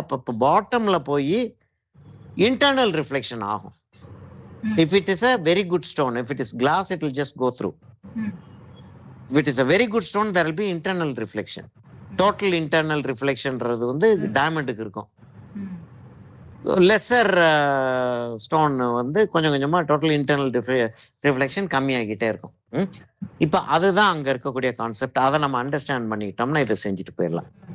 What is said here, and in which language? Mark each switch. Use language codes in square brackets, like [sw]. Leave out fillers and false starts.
[ta] அப்ப பாட்டம்ல போய் internal reflection ஆகும். [en] If it is a very good stone, if it is glass, it will just go through. If it is a very good stone, there will be internal reflection. [ta] Total internal reflection வந்து டைமண்டுக்கு இருக்கும். Lesser stone வந்து கொஞ்சம் கொஞ்சமா total internal reflection கம்மியாகிட்டே இருக்கும். இப்ப அதுதான் அங்க இருக்கக்கூடிய கான்செப்ட். அதை நம்ம அண்டர்ஸ்டாண்ட் பண்ணிக்கிட்டோம்னா இதை செஞ்சுட்டு போயிடலாம்.